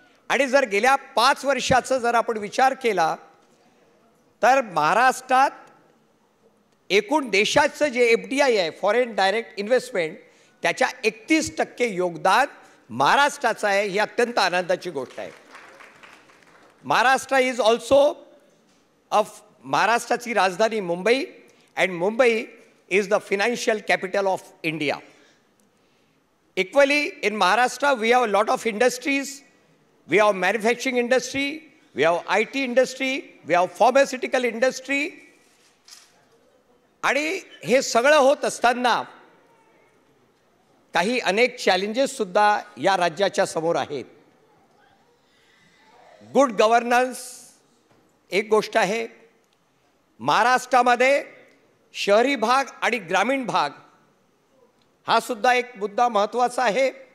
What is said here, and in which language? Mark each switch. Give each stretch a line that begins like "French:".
Marathi: आणि जर गेल्या 5 वर्षाचा जर आपण विचार केला तर महाराष्ट्रात एकूण देशाचं जे FDI आहे, फॉरेन डायरेक्ट इन्व्हेस्टमेंट, त्याच्या 31% योगदान महाराष्ट्राचं आहे. ही अत्यंत आनंदाची गोष्ट आहे. महाराष्ट्र
English: is also
Marathi: महाराष्ट्राची राजधानी Mumbai,
English: And Mumbai is the financial capital of India. Equally, in Maharashtra, we have a lot of industries. We have manufacturing industry, we have IT industry, we have pharmaceutical industry.
Marathi: आणि हे सगळं होत असताना काही अनेक चॅलेंजेस सुद्धा या राज्याच्या समोर आहेत.
English: good governance
Marathi: एक गोष्ट आहे. महाराष्ट्रामध्ये शहरी भाग आणि ग्रामीण भाग हा सुद्धा एक मुद्दा महत्त्वाचा आहे.